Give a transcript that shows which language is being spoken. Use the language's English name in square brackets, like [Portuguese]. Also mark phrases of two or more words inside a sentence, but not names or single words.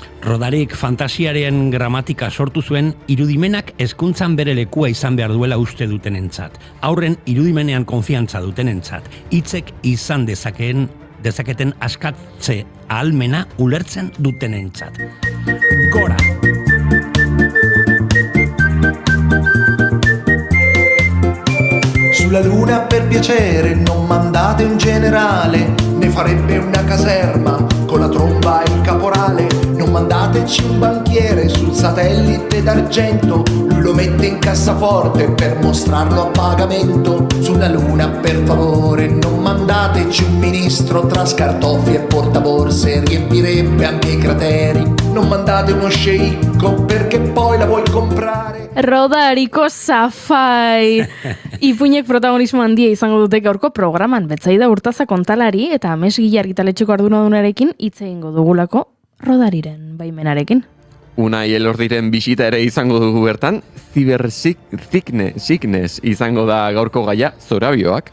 [Basque] Rodarik fantasiaren gramatika sortu zuen irudimenak hezkuntzan bere lekua izan behar duela uste dutenentzat. Aurren irudimenean konfiantza dutenentzat. Hitzek izan dezaketen askatze ahalmena ulertzen dutenentzat. Gora! [Italian] Sulla luna per piacere non mandate un generale, ne farebbe una caserma con la tromba e il caporale. Non mandateci un banchiere sul satellite d'argento, lui lo mette in cassaforte per mostrarlo a pagamento. Sulla luna per favore non mandateci un ministro tra scartoffie e portaborse, riempirebbe anche i crateri. Non mandate uno sceicco perché poi la vuoi comprare. [Basque] Rodariko zafai! Ipuinek protagonismo handia izango dute gaurko programan, Betsaida Urtaza kontalari eta amesgile argitaletxeko arduradunarekin hitz egingo dugulako Rodariren baimenarekin. Unai Elordiren bisita ere izango dugu bertan, sickness izango da gaurko gaia, zorabioak.